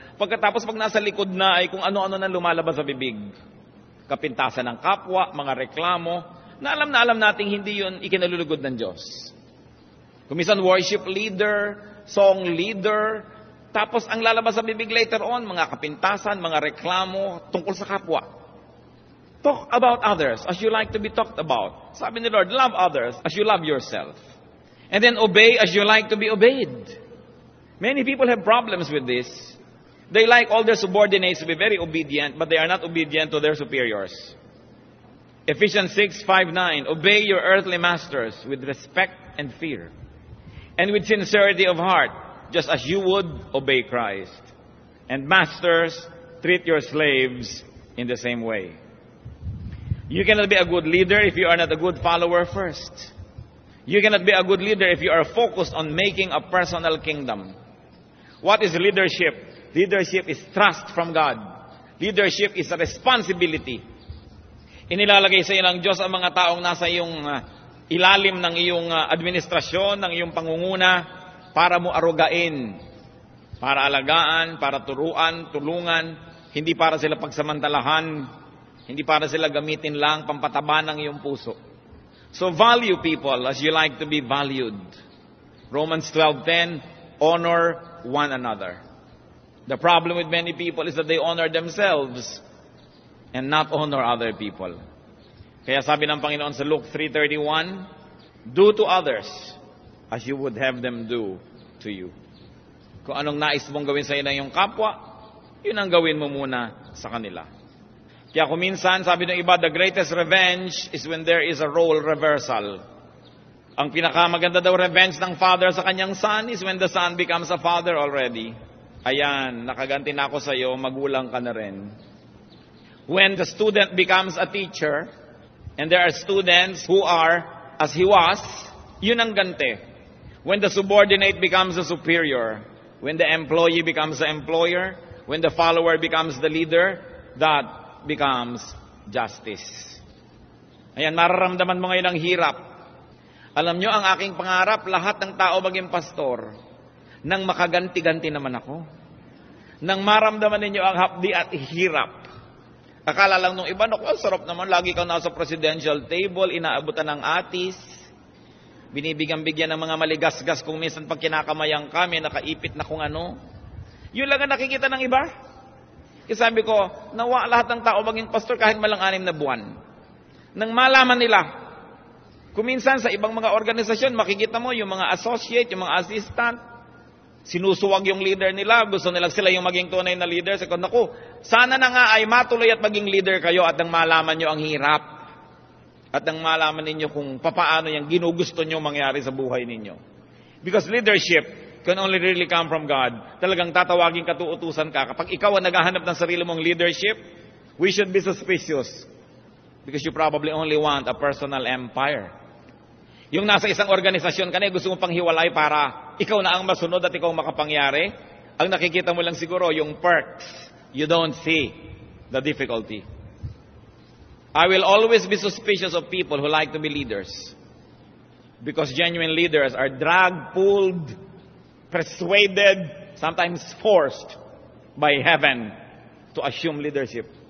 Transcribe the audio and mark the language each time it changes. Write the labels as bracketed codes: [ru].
[tl] Pagkatapos pag nasa likod na ay kung ano-ano na lumalabas sa bibig. Kapintasan ng kapwa, mga reklamo, na alam nating hindi yun ikinalulugod ng Diyos. Kuminsan worship leader, song leader, tapos ang lalabas sa bibig later on, mga kapintasan, mga reklamo tungkol sa kapwa. [en] Talk about others as you like to be talked about. [tl] Sabi ni Lord, [en] love others as you love yourself. And then obey as you like to be obeyed. Many people have problems with this. They like all their subordinates to be very obedient, but they are not obedient to their superiors. Ephesians 6:5-9, obey your earthly masters with respect and fear, and with sincerity of heart, just as you would obey Christ. And masters, treat your slaves in the same way. You cannot be a good leader if you are not a good follower first. You cannot be a good leader if you are focused on making a personal kingdom. What is leadership? Leadership is trust from God. Leadership is a responsibility. [tl] Inilalagay sa iyo ng Diyos ang mga taong nasa iyong ilalim ng iyong administrasyon, ng iyong pangunguna, para mo arugain, para alagaan, para turuan, tulungan, hindi para sila pagsamantalahan, hindi para sila gamitin lang pampataba ng iyong puso. [en] So value people as you like to be valued. Romans 12:10, honor one another. The problem with many people is that they honor themselves and not honor other people. [tl] Kaya sabi ng Panginoon sa [en] Luke 3:31, do to others as you would have them do to you. [tl] Kung anong nais mong gawin sa iyong kapwa, yun ang gawin mo muna sa kanila. Kaya kung minsan, sabi ng iba, [en] the greatest revenge is when there is a role reversal. [tl] Ang pinakamaganda daw [en] revenge ng father sa kanyang son is when the son becomes a father already. [tl] Ayan, nakaganti na ako sa iyo, magulang ka na rin. [en] When the student becomes a teacher, and there are students who are as he was, [tl] yun ang ganti. [en] When the subordinate becomes a superior, when the employee becomes the employer, when the follower becomes the leader, that becomes justice. [tl] Ayan, mararamdaman mo ngayon ang hirap. Alam nyo, ang aking pangarap, lahat ng tao maging pastor, nang makaganti-ganti naman ako. Nang maramdaman ninyo ang hapdi at hirap. Akala lang nung iba, naku, sarap naman, lagi kang nasa presidential table, inaabutan ng atis, binibigyan-bigyan ng mga maligasgas kung minsan pag kinakamayang kami, nakaipit na kung ano. Yun lang ang nakikita ng iba. Kasi sabi ko, nawa lahat ng tao maging pastor kahit malang 6 na buwan. Nang malaman nila, kung minsan sa ibang mga organisasyon, makikita mo yung mga associate, yung mga assistant, sinusuwag yung leader nila, gusto nila sila yung maging tunay na leader. Sabi ko, naku, sana na nga ay matuloy at maging leader kayo at nang malaman nyo ang hirap. At nang malaman ninyo kung papaano yung ginugusto nyo mangyari sa buhay ninyo. [en] Because leadership can only really come from God. [tl] Talagang tatawagin ka, tuutusan ka. Kapag ikaw ang naghahanap ng sarili mong leadership, [en] we should be suspicious. Because you probably only want a personal empire. [tl] Yung nasa isang organisasyon ka na, gusto mong panghiwalay para ikaw na ang masunod at ikaw makapangyari. Ang nakikita mo lang siguro yung perks. [en] You don't see the difficulty. I will always be suspicious of people who like to be leaders. Because genuine leaders are dragged, pulled, persuaded, sometimes forced by heaven to assume leadership.